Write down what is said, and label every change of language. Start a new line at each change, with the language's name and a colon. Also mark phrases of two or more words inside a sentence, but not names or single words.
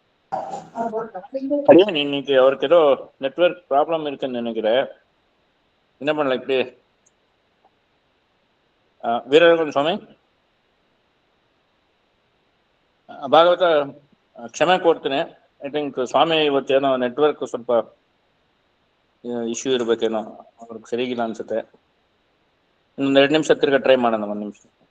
Tamil: அடியே இன்னைக்கு அவருக்கு ஏதோ நெட்வொர்க் ப்ராப்ளம் இருக்குன்னு நினைக்கிறேன். என்ன பண்ணல இப்படி
Kannada: ವೀರರಾಘವನ್ ಸ್ವಾಮಿ ಭಾಗವತ ಕ್ಷಮೆ ಕೊಡ್ತೀನಿ.
English: I think
Kannada: ಸ್ವಾಮಿ ಇವತ್ತೇನೋ ನೆಟ್ವರ್ಕ್ ಸ್ವಲ್ಪ ಇಶ್ಯೂ ಇರ್ಬೇಕೇನೋ, ಅವ್ರಿಗೆ ಸರಿಗಿಲ್ಲ ಅನ್ಸುತ್ತೆ. ಇನ್ನೊಂದು 2 ನಿಮಿಷ ತಿರ್ಗಾ ಟ್ರೈ ಮಾಡೋಣ. 1 ನಿಮಿಷ.